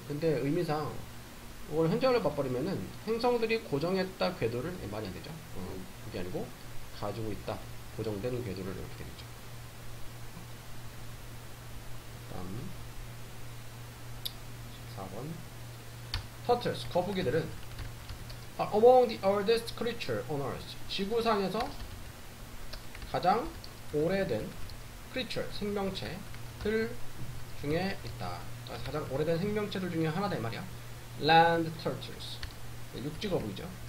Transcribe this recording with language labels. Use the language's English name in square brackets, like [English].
[Korean] 근데 의미상 이걸 현재 완료로 바꿔버리면은 행성들이 고정했다 궤도를 말이 안 되죠. 그게 아니고 가지고 있다, 고정된 궤도를 이렇게 되겠죠. 다음 14번. 터틀스, 거북이들은 [English] are among the oldest creature on earth. [Korean] 지구상에서 가장 오래된 creature, 생명체들 중에 있다. 가장 오래된 생명체들 중에 하나다 이 말이야. land turtles. 육지 거북이죠.